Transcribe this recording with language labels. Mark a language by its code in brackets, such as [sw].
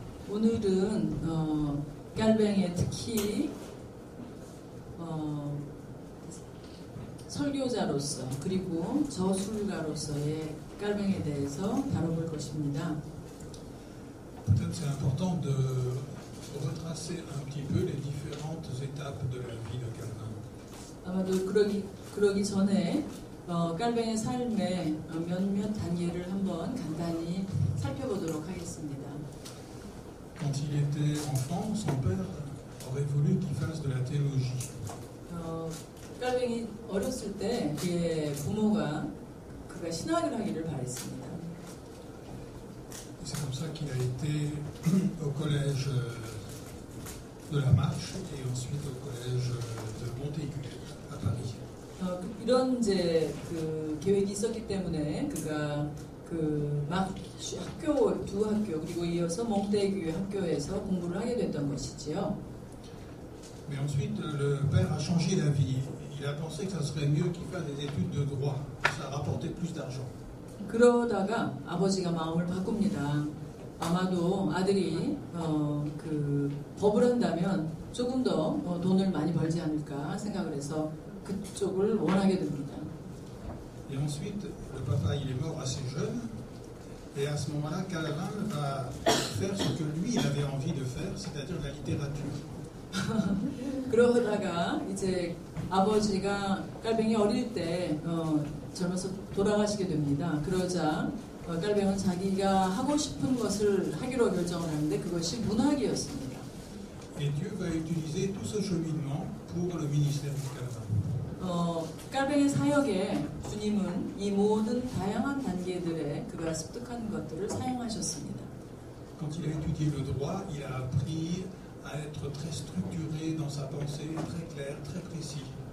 [ko] 오늘은 깔뱅의 특히 설교자로서 그리고 저술가로서의 깔뱅에 대해서 다뤄볼 것입니다. [fr] Peut-être c'est important de retracer un petit peu les différentes étapes de la vie de Calvin. [ko] 아마도 그러기 전에 깔뱅의 삶의 몇몇 단계를 한번 간단히 살펴보도록 하겠습니다. [fr] Quand il était enfant, son père aurait voulu qu'il fasse de la théologie. [ko] 깔뱅이 어렸을 때 그의 부모가 그가 신학을 하기를 바랬습니다. [fr] C'est comme ça qu'il a été au collège de la Marche et ensuite au collège de Montaigu à Paris. [ko] 이런 이제 그 계획이 있었기 때문에 그가 그 학교 두 학교 그리고 이어서 몽테규 학교에서 공부를 하게 됐던 것이지요. [fr] Mais ensuite, le père a changé d'avis. Il a pensé que ça serait mieux qu'il fasse des études de droit. Ça rapportait plus d'argent. [ko] 그러다가 아버지가 마음을 바꿉니다. 아마도 아들이 그 법을 한다면 조금 더 돈을 많이 벌지 않을까 생각을 해서 그쪽을 원하게 됩니다. [fr] Et ensuite, le papa il est mort assez jeune. Et à ce moment-là, Calvin va faire ce que lui il avait envie de faire, c'est-à-dire la littérature. [ko] 그러다가 이제 아버지가 깔뱅이 어릴 때 젊어서 돌아가시게 됩니다. 그러자 깔뱅은 자기가 하고 싶은 것을 하기로 결정을 하는데 그것이 문학이었습니다. [fr] Et Dieu va utiliser tout ce cheminement pour le ministère de Calvin. [ko] 깔뱅의 사역에 주님은 이 모든 다양한 단계들에 그가 습득한 것들을 사용하셨습니다. [fr] Quand il a étudié le droit, il a appris à être très structuré dans sa pensée, très clair, très précis.